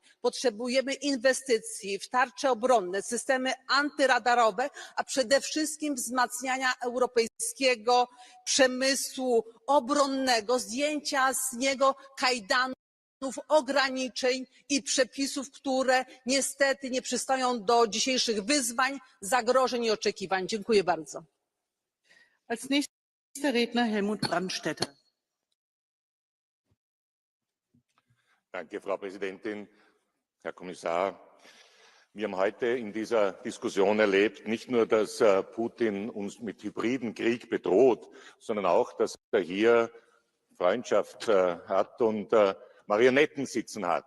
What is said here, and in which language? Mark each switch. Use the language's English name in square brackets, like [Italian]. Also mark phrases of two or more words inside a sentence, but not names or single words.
[Polish] Potrzebujemy inwestycji w tarcze obronne, systemy antyradarowe, a przede wszystkim wzmacniania europejskiego przemysłu obronnego, zdjęcia z niego kajdanów, ograniczeń i przepisów, które niestety nie przystoją do dzisiejszych wyzwań, zagrożeń i oczekiwań. Dziękuję bardzo. [German] Danke, Frau Präsidentin, Herr Kommissar. Wir haben heute in dieser Diskussion erlebt, nicht nur, dass Putin uns mit hybriden Krieg bedroht, sondern auch, dass er hier Freundschaft hat und Marionetten sitzen hat.